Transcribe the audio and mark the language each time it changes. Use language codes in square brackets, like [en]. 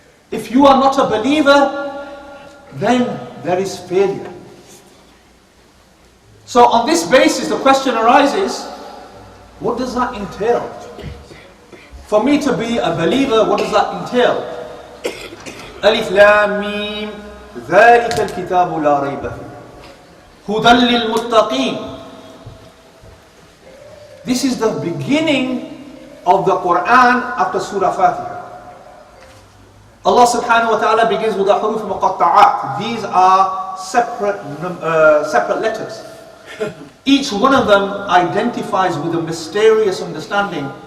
[en] If you are not a believer, then there is failure. So on this basis, the question arises, what does that entail? For me to be a believer, what does that entail? [ar] Alif Lam Mim, ذَلِكَ الْكِتَابُ لَا رَيْبَ فِيهِ هُدًى لِلْمُتَّقِينَ. [en] This is the beginning of the Quran after Surah Fatiha. Allah subhanahu wa ta'ala begins with the huruf muqatta'at. These are separate letters. Each one of them identifies with a mysterious understanding.